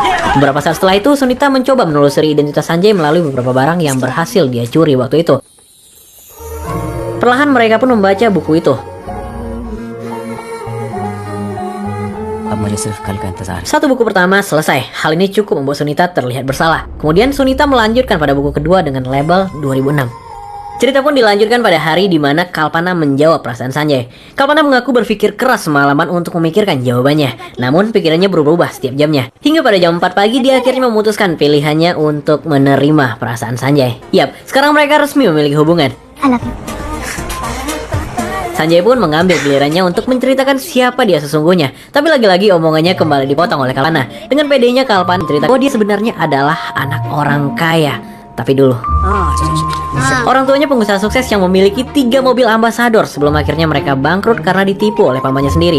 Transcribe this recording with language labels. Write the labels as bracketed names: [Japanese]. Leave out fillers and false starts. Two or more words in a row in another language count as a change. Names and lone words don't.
[Indonesian] Beberapa saat setelah itu, Sunita mencoba menelusuri identitas Sanjay melalui beberapa barang yang berhasil dia curi waktu itu. Perlahan mereka pun membaca buku itu. [Hindi] अब मुझे सिर्फ कल का इंतजार है। [Indonesian] Satu buku pertama selesai. Hal ini cukup membuat Sunita terlihat bersalah. Kemudian Sunita melanjutkan pada buku kedua dengan label 2006. Cerita pun dilanjutkan pada hari di mana Kalpana menjawab perasaan Sanjay. Kalpana mengaku berpikir keras semalaman untuk memikirkan jawabannya. Namun pikirannya berubah setiap jamnya. Hingga pada jam 4 pagi dia akhirnya memutuskan pilihannya untuk menerima perasaan Sanjay. Yap, sekarang mereka resmi memiliki hubungan. [English] I love you. [Indonesian] Sanjay pun mengambil gilirannya untuk menceritakan siapa dia sesungguhnya. Tapi lagi-lagi omongannya kembali dipotong oleh Kalpana. Dengan pedenya Kalpana cerita bahwa dia sebenarnya adalah anak orang kaya. Tapi dulu, orang tuanya pengusaha sukses yang memiliki 3 mobil ambasador sebelum akhirnya mereka bangkrut karena ditipu oleh pamannya sendiri.